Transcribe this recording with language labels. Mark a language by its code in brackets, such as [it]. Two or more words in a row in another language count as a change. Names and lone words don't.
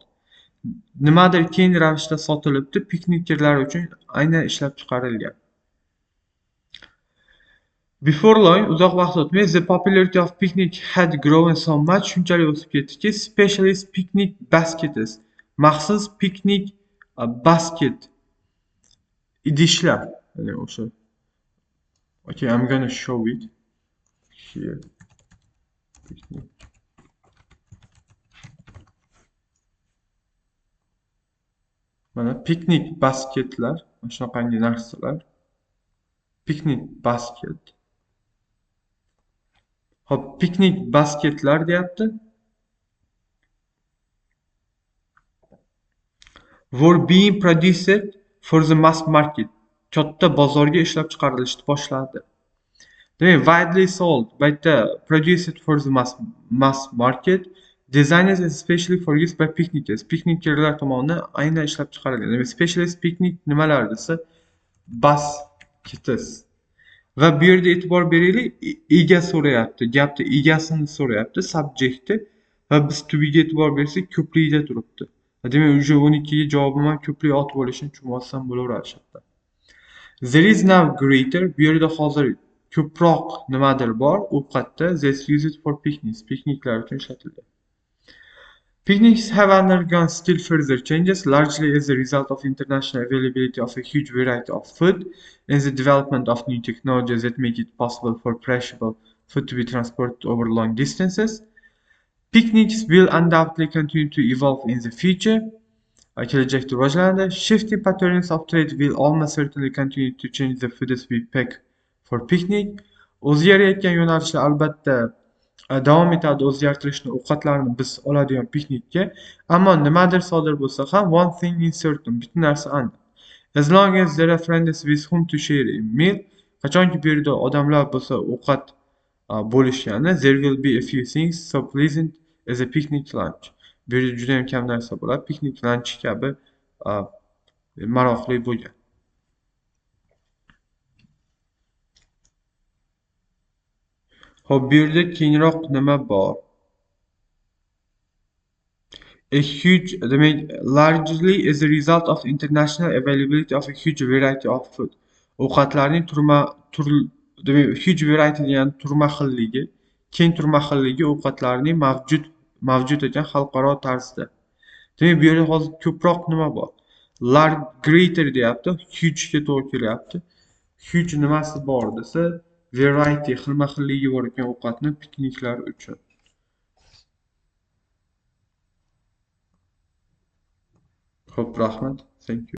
[uz] Nimadir keng ravishda sotilibdi, piknikerlar uchun aynan ishlab chiqarilgan. [en] Before long, [uz] uzoq vaqt o'tmay, [en] the popularity of picnic had grown so much, [uz] shunchalik o'sib ketdiki, [en] specialist picnic baskets, [uz] maxsus piknik basket idishlar, ya'ni o'sha. [en] Okay, I'm gonna show it here. Picnic. [uz] Mana piknik basketlar, mana shunaqangi narsalar. Piknik basket. Hop, piknik basketlar deyapti. [en] Were being produced for the mass market. [uz] Katta bozorga ishlab chiqarilishni boshladi. Demak, [en] widely sold, bayta produced for the mass market, designed especially for use by picnickers. [uz] Piknikerlar tomonidan aynan ishlab chiqarilgan. Demak, [en] specialist picnic [uz] nimalar desa, baskets. Va bu yerda e'tibor beraylik, ega so'rayapti, gapni egasini so'rayapti, subjectni, va biz tubiga e'tibor bersak, ko'plikda turibdi. Demak, o'sha 12 ga javobim ham ko'plik ot bo'lishini tushunmasam bo'laveradi shartta. [en] There is now greater, [uz] bu yerda hozir ko'proq nimadir bor, ovqatda, [en] that's used for picnics, [uz] pikniklar uchun ishlatilgan. [en] Picnics have undergone still further changes, largely as a result of international availability of a huge variety of food and the development of new technologies that make it possible for perishable food to be transported over long distances. Picnics will undoubtedly continue to evolve in the future. [uz] Kelajakda rivojlanadi. [en] Shifting patterns of trade will almost certainly continue to change the foods we pack for picnic. [uz] O'zgarayotgan yo'nalishlar albatta davom etadi o'zgartirishni, ovqatlarni biz oladigan piknikka. Ammo nimadir sodir bo'lsa ham, [en] one thing is certain, [uz] bitta narsa aniq. [en] As long as there are friends with whom to share a meal, [uz] qachonki bu yerda odamlar bo'lsa, ovqat bo'lishgani, [en] there will be a few things so pleasant as a picnic lunch. [uz] Bu yerda juda ham kam narsa bo'ladi, piknik lunch kabi maroqli bo'lgan. Hop, bu yerda kengroq nima bor? [en] A huge, demak, largely as a result of the international availability of a huge variety of food. [uz] Ovqatlarning demak, [en] huge variety [uz] degani turma xilligi, keng turma xilligi ovqatlarning mavjud ekan xalqaro tarzda. Demak, bu yerda hozir ko'proq nima bor? Greater deyapti, huge ga to'g'ri kelyapti. Huge nimasi bor desa, variety, xilma xilligi bor ekan ovqatni pikniklar uchun. Xo'p, rahmat. [en] Thank you.